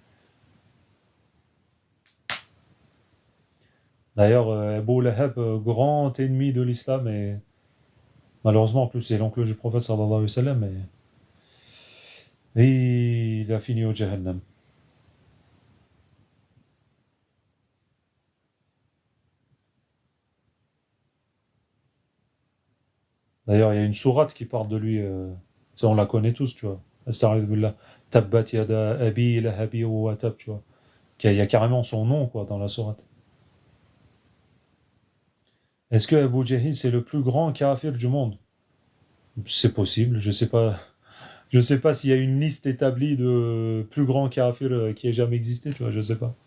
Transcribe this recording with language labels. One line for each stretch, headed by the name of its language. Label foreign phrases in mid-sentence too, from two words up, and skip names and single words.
French: D'ailleurs, Abu Lahab, grand ennemi de l'islam, et malheureusement, en plus, c'est l'oncle du prophète
Arabic: صلى الله عليه وسلم,
French: et il a fini au Jahannam. D'ailleurs, il y a une sourate qui parle de lui, ça, on la connaît tous, tu vois.
Arabic: أستعيذ بالله تبت يدا أبي لهب وتب,
French: tu vois. Il y a carrément son nom, quoi, dans la sourate. Est-ce que Abu Jahil, c'est le plus grand kafir du monde? C'est possible, je sais pas. Je sais pas s'il y a une liste établie de plus grands kafirs qui ait jamais existé, tu vois, je sais pas.